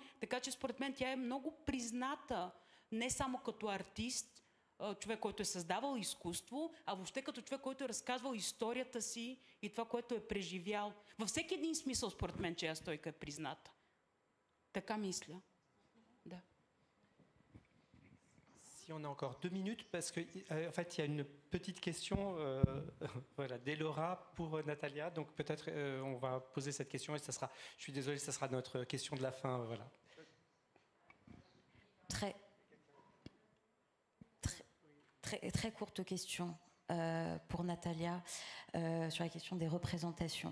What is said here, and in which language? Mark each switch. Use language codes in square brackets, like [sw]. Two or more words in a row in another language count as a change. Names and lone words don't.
[bg] Така че според мен тя е много призната не само като артист, човек, който е създавал изкуство, а въобще като човек, който е разказвал историята си и това, което е преживял. Във всеки един смисъл, според мен, Чея Стойка е призната. Така мисля. Да. [fr] Si on a encore 2 minutes, parce que en fait, il y a une petite question voilà, d'Elora pour Natalia. Donc peut-être on va poser cette question et ça sera, je suis désolé, ça sera notre question de la fin. Voilà. Très courte question pour Natalia sur la question des représentations.